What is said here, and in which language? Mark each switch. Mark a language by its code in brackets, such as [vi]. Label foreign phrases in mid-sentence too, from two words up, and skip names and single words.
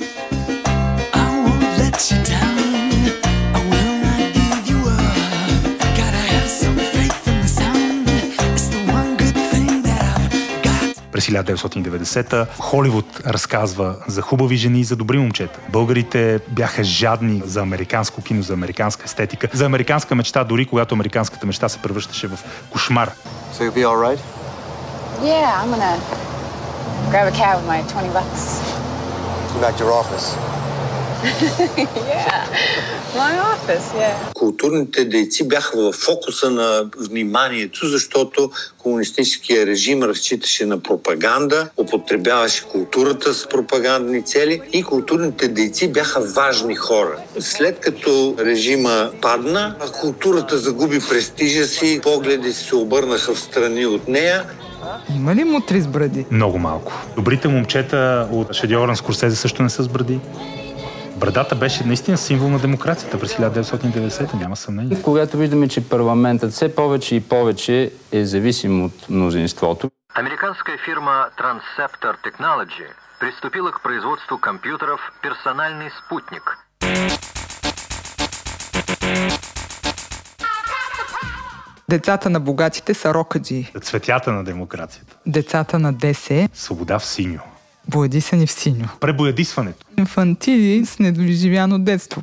[bg] През 1990-та Холивуд разказва за хубави жени и за добри момчета. Българите бяха жадни за американско кино, за американска естетика, за американска мечта, дори когато американската мечта се превръщаше в кошмар. [en] So you'll be all right? Yeah, I'm gonna grab a cab with my $20. Go back to your office. Yeah, my office, yeah. [bg] Културните дейци бяха в фокуса на вниманието, защото комунистическия режим разчиташе на пропаганда, употребяваше културата с пропагандни цели и културните дейци бяха важни хора. След като режима падна, културата загуби престижа си, погледи се обърнаха в страни от нея. Има ли мутри с бради? Много малко. Добрите момчета от шедьовъра на Скорсезе също не са с бради. Брадата беше наистина символ на демокрацията през 1990-та, няма съмнение. Когато виждаме, че парламентът все повече и повече е зависим от мнозинството. [ru] Американская фирма Transceptor Technology приступила к производству компьютеров «Персональный спутник». [bg] Децата на богатите са рокаджи. Цветята на демокрацията. Децата на ДС. Свобода в синьо. Боядисани в синьо. Пребоядисването. Инфантили с недоизживяно детство.